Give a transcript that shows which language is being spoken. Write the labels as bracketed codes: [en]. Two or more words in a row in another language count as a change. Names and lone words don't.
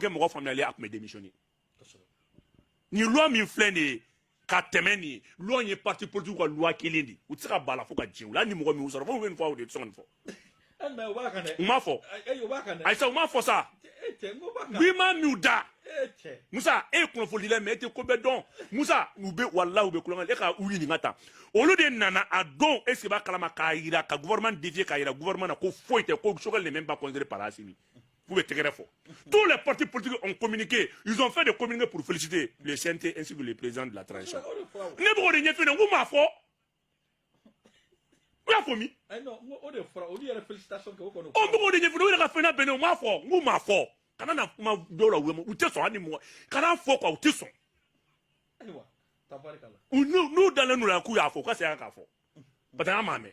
[bm] kɛ mɔgɔ faamuyalen ye a tun bɛ démissionner nin loi min filɛ nin ye ka tɛmɛ nin ye loi in ye [fr] parti politique [bm] ka loi kelen de u tɛ se ka ban a la fo ka diɲɛ wuli hali ni mɔgɔ min y'u sɔrɔ fo u bɛ nin fɔ aw de tɛ sɔn ka nin fɔ u m'a fɔ ayisa u m'a fɔ sa bi ma min da Musa e ye kunnafonidila mais e tɛ ko bɛɛ dɔn Musa u bɛ walahi u bɛ kulonkɛ e ka u ɲininka tan olu de nana a don [fr] est ce que [bm] b'a kalama k'a jira ka gouvernement défier k'a jira gouvernement na ko foyi tɛ ko Sogɛli [fr] n'est même pas considéré par Assimi vous pouvez [bm] tɛgɛrɛ fɔ [fr] tous les partis politiques ont communiqué ils ont fait des communiqués pour féliciter le CNT ainsi que le président de la transition [bm] ne b'o de ɲɛf'i ɲɛna n ko m'a fɔ u y'a fɔ min o b'o de ɲɛf'i ɲɛna u yɛrɛ ka fɛn na bɛnnen o m'a fɔ n ko m'a fɔ kana na kuma dɔw la u tɛ sɔn hali ni mɔgɔ kana fɔ quoi u tɛ sɔn n'u dalen n'u la k'u y'a fɔ u ka segin k'a fɔ parce que an m'a mɛn